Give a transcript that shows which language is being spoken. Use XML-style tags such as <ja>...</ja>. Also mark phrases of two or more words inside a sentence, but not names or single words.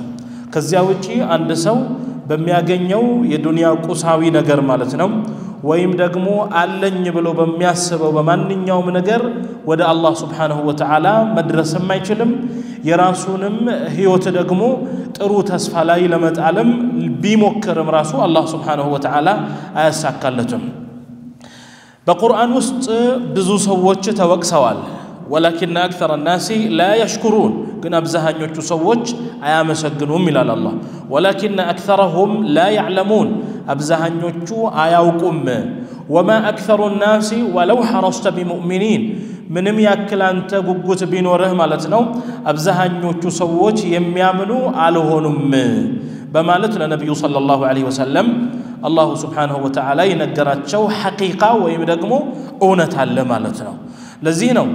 <am>ከዚያ ውጪ አንድ ሰው በሚያገኘው የዱንያ ቁሳዊ ነገር ማለት ነው ወይም ደግሞ አለኝ ብሎ በሚያስበው በማንኛውም ነገር ወደ አላህ</am> <ar>سبحانه وتعالى</ar> <am>መድረስም አይችልም የራሱንም ህይወት ደግሞ ጥሩ ተስፋ ላይ ለመጣለም ቢሞክርም ራሱ አላህ</am> <ar>سبحانه وتعالى</ar> <am>አያሳካለትም በቁርአን ውስጥ ብዙ ሰዎች ተወቅሰዋል</am> <ar>ولكن اكثر الناس لا يشكرون</ar> <am>ግን አብዛኞቹ ሰዎች አያመሰግኑም ይላል አላህ</am> <ar>ولكن اكثرهم لا يعلمون</ar> <am>አብዛኞቹ አያውቁም</am> <ar>وما اكثر الناس ولو حرصت بمؤمنين</ar> <am>ምንም ያክል አንተ ጉጉት ቢኖርህ ማለት ነው አብዛኞቹ ሰዎች የሚያምኑ አልሆኑም በማለት ለነብዩ</am> <ar>صلى الله عليه وسلم الله سبحانه وتعالى</ar> <am>ይነገራቸው ሐቂቃ ወይም ደግሞ እውነት አለ ማለት ነው ለዚህ ነው</am>